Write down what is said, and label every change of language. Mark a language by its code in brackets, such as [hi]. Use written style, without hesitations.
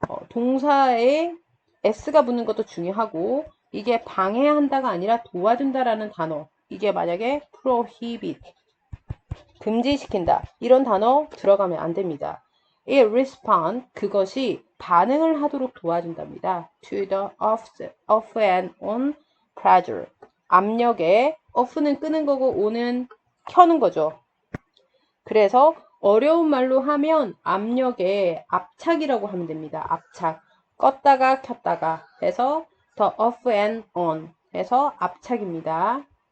[ko] 동사에 s가 붙는 것도 중요하고 이게 방해한다가 아니라 도와준다라는 단어. 이게 만약에 prohibit, 금지시킨다. 이런 단어 들어가면 안 됩니다. [en] It respond, [ko] 그것이 반응을 하도록 도와준답니다. [en] To the off and on pressure. [ko] 압력에 off는 끄는 거고 on은 켜는 거죠. 그래서 어려운 말로 하면 압력에 압착이라고 하면 됩니다. 압착. 껐다가 켰다가 해서 [en] the off and on [ko] 해서 압착입니다.